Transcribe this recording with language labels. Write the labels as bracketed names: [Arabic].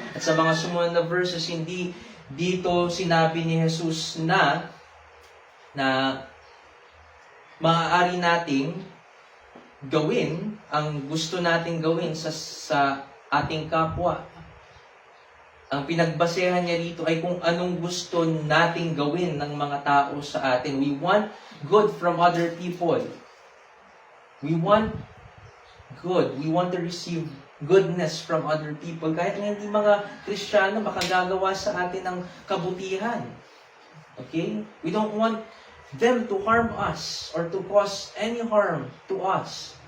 [Filipino] At sa mga sumunod na verses, hindi dito sinabi ni Jesus na maaari nating gawin ang gusto nating gawin sa ating kapwa. Ang pinagbasehan niya dito ay kung anong gusto nating gawin ng mga tao sa atin. [English] We want good from other people. We want good. We want to receive goodness from other people. [Filipino] Kahit na hindi mga Kristiyano makagagawa sa atin ng kabutihan. [English] Okay? We don't want them to harm us or to cause any harm to us.